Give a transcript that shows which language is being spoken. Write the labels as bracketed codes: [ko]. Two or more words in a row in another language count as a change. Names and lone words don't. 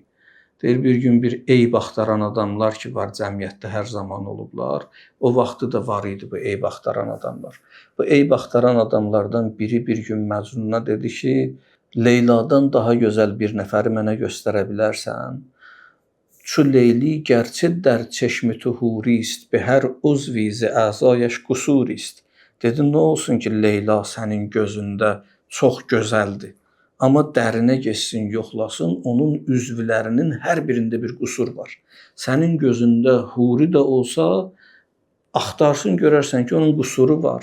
[az] Deyir bir gün bir eyb axtaran adamlar ki var cəmiyyətdə hər zaman olublar. O vaxtı da var idi bu eyb axtaran adamlar. Bu eyb axtaran adamlardan biri bir gün Məcnuna dedi ki, Leyladan daha gözəl bir nəfəri mənə göstərə bilərsən? [fa] چو لیلی گرچه در چشم تو حوری است به هر عضوی ز اعضایش قصوری است. [az] Dedi nə olsun ki Leyla sənin gözündə çox gözəldir. Amma dərinə geçsin, yoxlasın, onun üzvlərinin hər birində bir qüsur var. Sənin gözündə huri də olsa, axtarsın, görərsən ki, onun qüsuru var.